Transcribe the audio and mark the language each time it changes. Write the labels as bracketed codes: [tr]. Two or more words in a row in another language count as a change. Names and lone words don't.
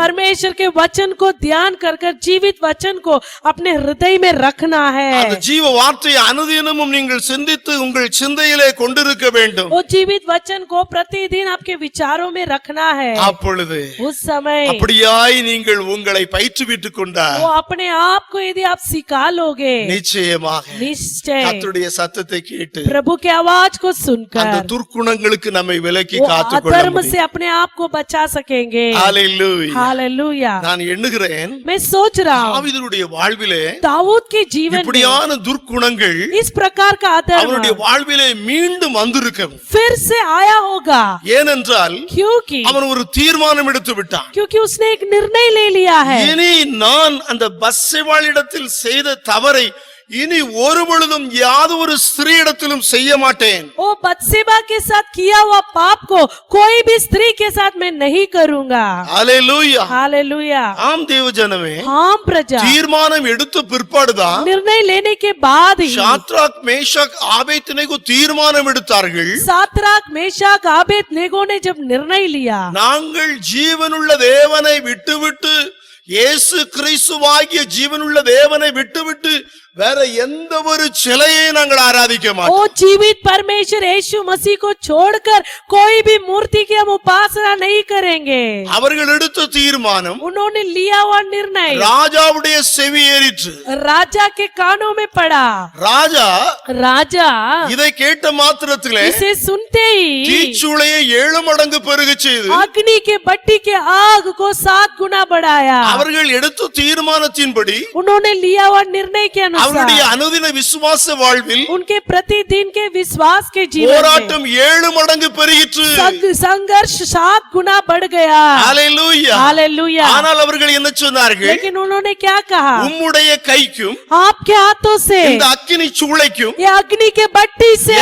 [hi] परमेश्वर के वचन को ध्यान कर कर जीवित वचन को अपने हृदय में रखना है. [ta] அந்த ஜீவ வார்த்தையை அனுதினமும் நீங்கள் சிந்தித்து உங்கள் சிந்தையிலே கொண்டிருக்க வேண்டும். [hi] वो जीवित वचन को प्रतिदिन आपके विचारों में रखना है. [ta] அப்பொழுது [hi] उस समय [ta] அப்படியாய் நீங்கள் உங்களை பயிற்றுவித்துக் கொண்டால் [hi] वो अपने आप को यदि आप सिखा लोगे, [ta] நிச்சயமாக [hi] निश्चय [ta] கர்த்தருடைய சத்தத்தை கேட்டு [hi] प्रभु की आवाज को [ta] அந்த [hi] सुनकर [ta] துர்க்குணங்களுக்கு நம்மை விலக்கி [hi] वो [ta] காத்துக்கொள்ள [hi] अधर्म [ta] முடியும். [hi] से अपने आप को बचा सकेंगे. [ta] ஹalleluya. [hi] हालेलुया. [ta] நான் எண்ணுகிறேன் [hi] मैं सोच रहा हूँ [ta] தாவீதுடைய வாழ்விலே [hi] दाऊद के जीवन में [ta] இப்படியான துர்க்குணங்கள் [hi] इस प्रकार का [ta] அவருடைய [hi] अधर्म [ta] வாழ்விலே மீண்டும் வந்திருக்கும். [hi] फिर से आया होगा, [ta] ஏனென்றால் [hi] क्योंकि [ta] அவன் ஒரு தீர்மானம் எடுத்து விட்டான். [hi] क्योंकि उसने एक निर्णय ले लिया है. [ta] இனி நான் அந்த பத்சேபாளிடத்தில் செய்த தவறை இனி ஒரு பொழுதும் யாதொரு ஸ்திரீயிடத்திலும் செய்ய மாட்டேன். [hi] वो बत्सेबा के साथ किया हुआ पाप को कोई भी स्त्री के साथ मैं नहीं करूंगा. [ta] ஹalleluya. [hi] हालेलुया. [ta] ஆம் தேவஜனமே, [hi] हाँ प्रजा, [ta] தீர்மானம் எடுத்த பிற்பாடுதான் [hi] निर्णय लेने के बाद ही [ta] சாத்ராக் மேஷாக் ஆபேத்நேகோ தீர்மானம் எடுத்தார்கள். [hi] सातराक मेशाक आबेदनेगो ने जब निर्णय लिया, [ta] நாங்கள் ஜீவனுள்ள தேவனை விட்டுவிட்டு இயேசு கிறிஸ்துவாகிய ஜீவனுள்ள தேவனை விட்டுவிட்டு வேற எந்த ஒரு சிலையை நாங்கள் ஆராதிக்க மாட்டோம். [hi] वो जीवित परमेश्वर यीशु मसीह को छोड़कर कोई भी मूर्ति की हम उपासना नहीं करेंगे. [ta] அவர்கள் எடுத்த தீர்மானம் [hi] उन्होंने लिया हुआ निर्णय [ta] ராஜாவுடைய செவி ஏறிற்று. [hi] राजा के कानों में पड़ा. राजा [ta] இதை கேட்ட மாத்திரத்திலே [hi] इसे सुनते ही [ta] தீச்சூளையை 7 மடங்கு பெருகச் செய்து [hi] अग्नि के भट्टी के आग को 7 गुना बढ़ाया. [ta] அவர்கள் எடுத்த தீர்மானத்தின்படி [hi] उन्होंने लिया हुआ निर्णय के [ta] அவருடைய [hi] अनुसार [ta] அனுதின விசுவாச வாழ்வில் [hi] उनके प्रतिदिन के विश्वास के जीवन में [ta] போராட்டம் 7 மடங்கு பெருகிற்று. [hi] संघर्ष 7 गुना बढ़ गया. [ta] ஹalleluya. [hi] हालेलुया. [ta] ஆனால் அவர்கள் என்ன சொன்னார்கள்? [hi] लेकिन उन्होंने क्या कहा? [ta] உம்முடைய கைக்கும் [hi] आपके हाथों से, [ta] இந்த அக்கினி சூளைக்கும் [hi] ये अग्नि के भट्टी से